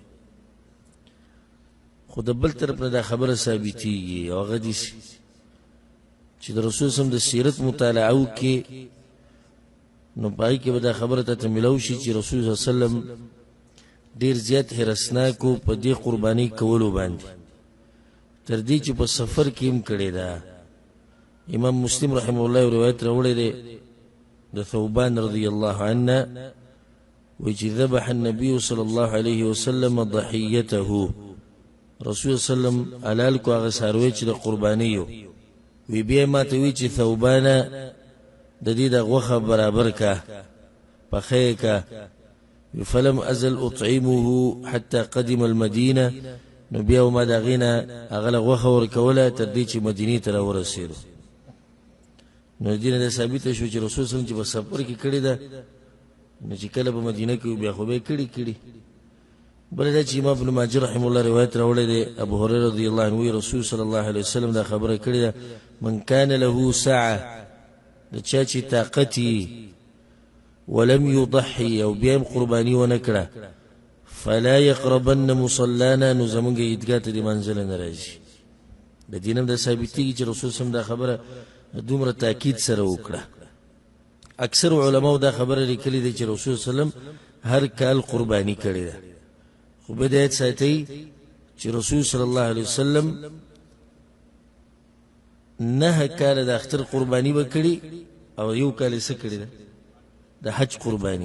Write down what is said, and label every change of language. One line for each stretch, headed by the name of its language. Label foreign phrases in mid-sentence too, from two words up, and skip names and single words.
Pashto: خو د بل طرف نه دا خبره ثابتېږي او هغه دي چې د رسول
Arabic: صلی الله علیه وسلم
Pashto: د سیرت مطالعه وکړي نو پای کې به دا خبره ته ملو شي چې رسول
Arabic: صلی الله علیه وسلم
Pashto: ډیر زیات هرسناک په دې قرباني کولو باندې، تر دې چې په سفر کې هم کړی دا.
Arabic: امام مسلم رحمه الله
Pashto: روایت راوړی دی د
Arabic: ثوبان رضی الله عنه وجه ذبح النبي صلى الله عليه وسلم ضحيته.
Pashto: رسول الله
Arabic: صلی الله علیه وسلم
Pashto: علال کو هغه ساروی چې د قربانیو وی بیا ما ته وی چې ثوبانه د دې د غوخه برابر کا پخې کا،
Arabic: فلم ازل اطعمه حتى قدم المدينه.
Pashto: نو بیا ما دغینا هغه غوخه ورکوله تر دې چې مدینه ته ورسېدو. نو دې نه ثابت شو چې رسول
Arabic: صلی الله علیه وسلم
Pashto: چې په سفر کې کړی دا، نو چې کله په مدینه کې بیا خو به کړی. بل دا چې امام ابن ماجه
Arabic: رحمه الله
Pashto: روایت راوړی دی ابو هريره
Arabic: رضی الله عنه
Pashto: رسول
Arabic: صلی الله علیه وسلم
Pashto: دا خبره کړی ده،
Arabic: من کان له ساعه،
Pashto: د چا چې طاقتي
Arabic: ولم يضحي
Pashto: او بیا قرباني ونه کړه،
Arabic: فلا يقربن مصلانا،
Pashto: نو زمونږ عیدګاه ته د منزل نه راځي. د دینم د ثابتېږي چې رسول
Arabic: صلی الله علیه وسلم
Pashto: دا خبره دومره تاکید سره وکړه. اکثر علماء دا خبره لیکلي دي چې رسول
Arabic: صلی الله علیه وسلم
Pashto: هر کال قرباني کړی ده، خو بدایت ساتي چې رسول
Arabic: صلی الله علیه وسلم
Pashto: نه کال د اختر قرباني وکړي او یو کال یې کړی ده د حج قرباني.